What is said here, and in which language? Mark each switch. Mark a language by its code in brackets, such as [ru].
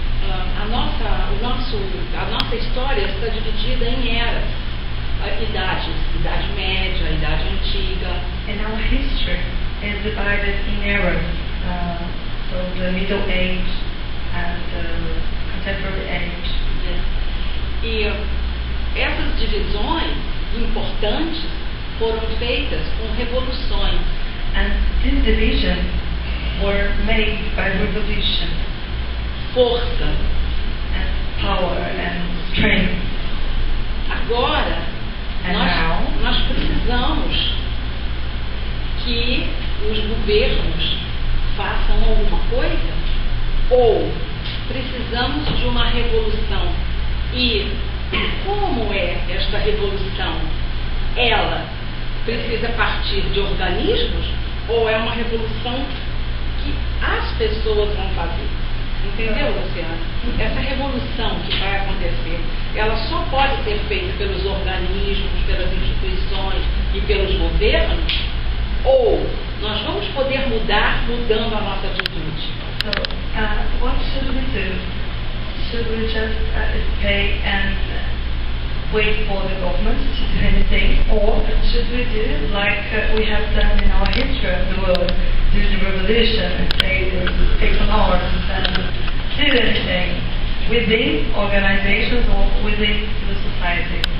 [pt] A nossa história está dividida em eras, idade média, idade antiga. [en] And our history is divided in eras. So the Middle Age and the Contemporary Age. [pt] E essas divisões importantes foram feitas com revoluções. [en] And these divisions were made by revolution. [pt] Força. [en] And power and strength. [pt] Agora, [en] And now, [pt] nós precisamos que os governos façam alguma coisa, ou precisamos de uma revolução. E como é esta revolução? Ela precisa partir de organismos, ou é uma revolução que as pessoas vão fazer? Entendeu, Luciana? Essa revolução que vai acontecer, ela só pode ser feita pelos organismos, pelas instituições e pelos governos, ou nós vamos poder mudar mudando a nossa atitude? [en] so what should we do? Should we just stay and wait for the government to do anything, or should we do like we have done in our history of the world, do the revolution and take some arms and do anything within organizations or within the society?